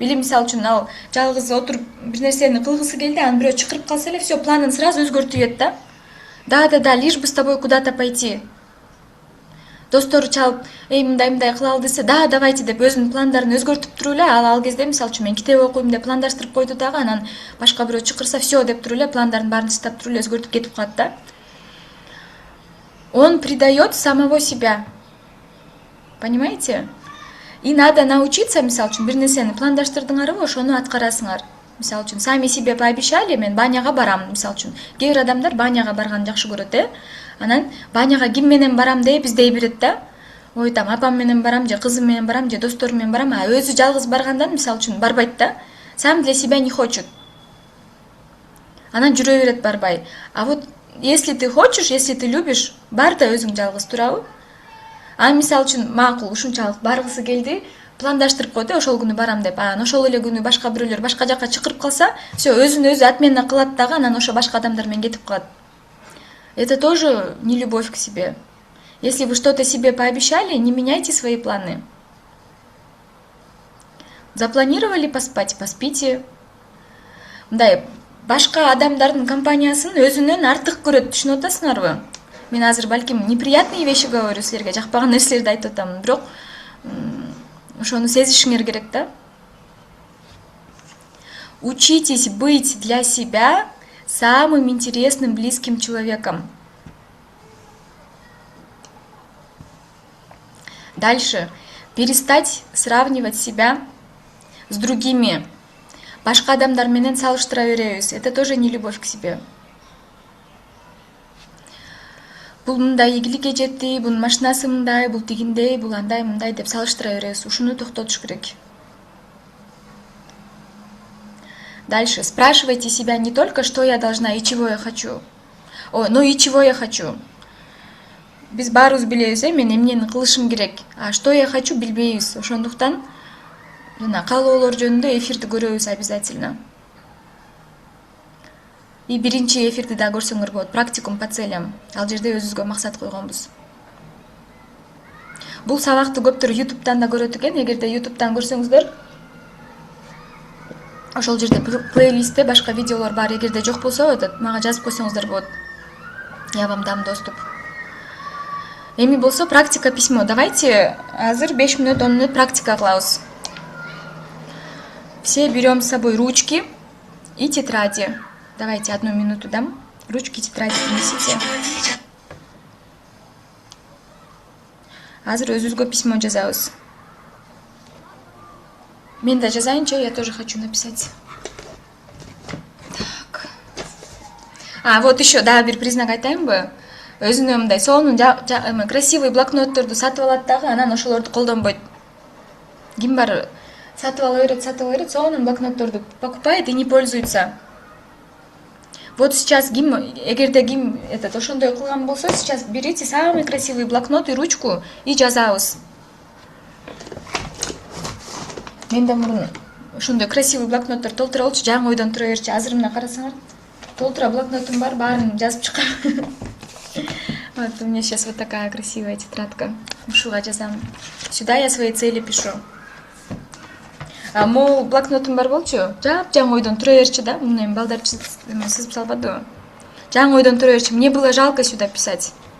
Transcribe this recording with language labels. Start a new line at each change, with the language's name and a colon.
Kyrgyz: Или мисалы үчүн ал жалгыз отуруп бир нерсени кылгысы келди, анан бирөө чакырып калса эле, все, планын сразу өзгөртүп жиберет да.
Russian: Да, лишь бы с тобой куда-то пойти.
Kyrgyz: Достору чалып, мындай кылалы десе, да, давайте деп өзүнүн пландарын өзгөртүп туруп эле, ал кезде мисалы үчүн мен китеп окуйм деп пландаштырып койду дагы, анан башка бирөө чакырса, все деп туруп эле пландарын баарын таштап туруп эле өзгөртүп кетип калат да.
Russian: Он предает самого себя. Понимаете?
Kyrgyz: И надо научиться, мисалы үчүн, бир нерсени пландаштырдыңарбы, ошону аткарасыңар. Мисалы үчүн, сами себе пообещали, мен баняга барам, мисалы үчүн. Кээ бир адамдар баняга барганды жакшы көрөт, Анан баняга ким менен барам деп издей берет да. Ой, там апам менен барам, же кызым менен барам, же досторум менен барам, а өзү жалгыз баргандан мисалы үчүн барбайт да.
Russian: Сам для себя не хочет. Анан жүрө берет барбай. А вот если ты хочешь, если ты любишь, бар да өзүң жалгыз турабы.
Kyrgyz: А мисалы үчүн макул ушунчалык баргысы келди, пландаштырып койду, ошол күнү барам деп. Анан ошол эле күнү башка бирөөлөр башка жака чакырып калса, все, өзүн өзү отмена кылат дагы, анан ошо башка адамдар менен кетип калат.
Russian: Это тоже не любовь к себе. Если вы что-то себе пообещали, не меняйте свои планы. Запланировали поспать, поспите. Да,
Kyrgyz: башка адамдардын компаниясын өзүнөн артык көрөт, түшүнүп атасыңарбы? Мен азыр балким неприятный вещи говорю силерге, жакпаган нерселерди айтып атам, бирок ошону сезишиңер керек да.
Russian: Учитесь быть для себя самым интересным, близким человеком. Дальше. Перестать сравнивать себя с другими.
Kyrgyz: Башка адамдар менен салыштыра беребиз.
Russian: Это тоже не любовь к себе.
Kyrgyz: Бул мындай ийгиликке жетти, бунун машинасы мындай, бул тигиндей, бул андай, мындай деп салыштыра беребиз. Ушуну токтотуш керек.
Russian: Дальше. Спрашивайте себя не только, что я должна и чего я хочу, но и чего я хочу.
Kyrgyz: Биз баарыбыз билебиз, мен эмнени кылышым керек. А что я хочу билбейбиз. Ошондуктан жана каалоолор жөнүндө эфирди көрөбүз обязательно. И биринчи эфирди да көрсөңөр болот. Практикум по целям. Ал жерде өзүбүзгө максат койгонбуз. Бул сабакты көптөр YouTube'дан да көрөт экен. Эгерде YouTube'дан көрсөңүздөр, ошол жерде плейлистте башка видеолор бар. Эгерде жок болсо, мага жазып койсоңуздар болот. Я вам дам доступ. Эми болсо практика письмо. Давайте азыр 5 минут, 10 минут практика кылабыз.
Russian: Все берем с собой ручки и тетради. Давайте 1 минуту дам. Ручки и тетради принесите.
Kyrgyz: Азыр өзүбүзгө письмо жазабыз.
Russian: Мен да жазайынчы, я тоже хочу написать. Так.
Kyrgyz: Вот еще, да, бир признак айтайынбы? Өзүнө мындай сонун красивый блокнотторду сатып алат дагы, анан ошолорду колдонбойт. Ким бар сатып ала берет, сонун блокнотторду покупает и не пользуется.
Russian: Вот сейчас эгерде ким ошондой кылган болсо, сейчас берите самый красивый блокнот и ручку и жазабыз.
Kyrgyz: Мен да мурун ошондой красивый блокноттор толтура алчу, жаңы ойдон тура берчи. Азыр мына карасаңар, толтура блокнотум бар, баарын жазып чыккам.
Russian: Вот у меня сейчас вот такая красивая тетрадка.
Kyrgyz: Ушуга жазам. Сюда я свои цели пишу. Могу блокнотум бар болчу. Жаңы ойдон тура берчи да. Муну эми балдар сызып салбадыбы. Жаңы ойдон тура берчи.
Russian: Мне было жалко сюда писать.